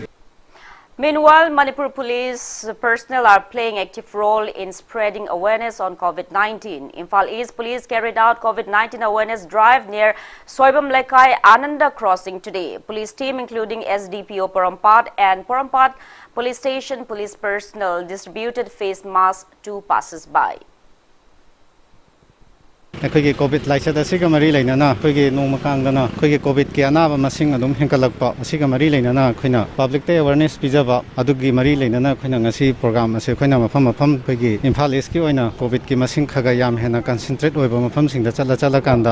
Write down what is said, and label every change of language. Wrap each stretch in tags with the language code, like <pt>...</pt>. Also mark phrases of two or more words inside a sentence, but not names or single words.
<en>Meanwhile, Manipur police personnel are playing active role in spreading awareness on COVID-19. Imphal East Police carried out COVID-19 awareness drive near Soibam Lekai Ananda Crossing today. Police team including SDPO Parampat and Parampat Police Station police personnel distributed face masks to passers-by.</en> <mni>ꯑꯩꯈꯣꯏꯒꯤ ꯀꯣꯚꯤꯗ ꯂꯥꯏꯆꯠ ꯑꯁꯤꯒ ꯃꯔꯤ ꯂꯩꯅꯅ ꯑꯩꯈꯣꯏꯒꯤ ꯅꯣꯡꯃ ꯀꯥꯡꯗꯅ ꯑꯩꯈꯣꯏꯒꯤ ꯀꯣꯚꯤꯗꯀꯤ ꯑꯅꯥꯕ ꯃꯁꯤꯡ ꯑꯗꯨꯝ ꯍꯦꯟꯒꯠꯂꯛꯄ ꯑꯁꯤꯒ ꯃꯔꯤ ꯂꯩꯅꯅ ꯑꯩꯈꯣꯏꯅ</mni> <en>public awareness</en> <mni>ꯄꯤꯖꯕ ꯑꯗꯨꯒꯤ ꯃꯔꯤ ꯂꯩꯅꯅ ꯑꯩꯈꯣꯏꯅ ꯉꯁꯤ ꯄ꯭ꯔꯣꯒ꯭ꯔꯥꯝ ꯑꯁꯤ ꯑꯩꯈꯣꯏꯅ ꯃꯐꯝ ꯑꯩꯈꯣꯏꯒꯤ ꯏꯝꯐꯥꯜ ꯏꯁꯀꯤ ꯑꯣꯏꯅ ꯀꯣꯚꯤꯗꯀꯤ ꯃꯁꯤꯡ ꯈꯒ ꯌꯥꯝ ꯍꯦꯟꯅ ꯀꯟꯁꯦꯟꯇ꯭ꯔꯦꯠ ꯑꯣꯏꯕ ꯃꯐꯝꯁꯤꯡꯗ ꯆꯠꯂꯀꯥꯟꯗ</mni>